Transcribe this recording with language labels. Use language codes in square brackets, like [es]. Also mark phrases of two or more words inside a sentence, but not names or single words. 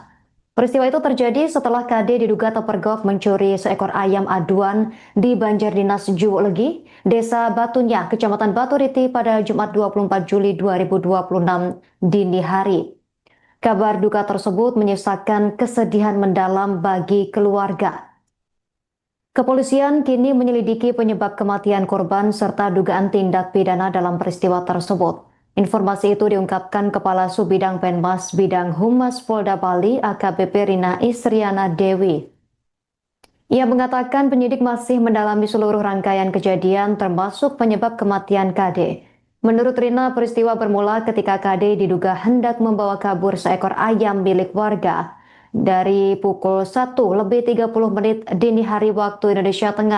[id] Peristiwa itu terjadi setelah KD diduga terpergok mencuri seekor ayam aduan di Banjardinas Juwelegi, Desa Batunya, Kecamatan Baturiti pada Jumat 24 Juli 2026 dini hari. Kabar duka tersebut menyisakan kesedihan mendalam bagi keluarga. Kepolisian kini menyelidiki penyebab kematian korban serta dugaan tindak pidana dalam peristiwa tersebut. Informasi itu diungkapkan Kepala Subbidang Penmas Bidang Humas Polda Bali AKBP Rina Isriana Dewi. Ia mengatakan penyidik masih mendalami seluruh rangkaian kejadian termasuk penyebab kematian KD. Menurut Rina, peristiwa bermula ketika KD diduga hendak membawa kabur seekor ayam milik warga dari pukul 1:30 dini hari waktu Indonesia Tengah.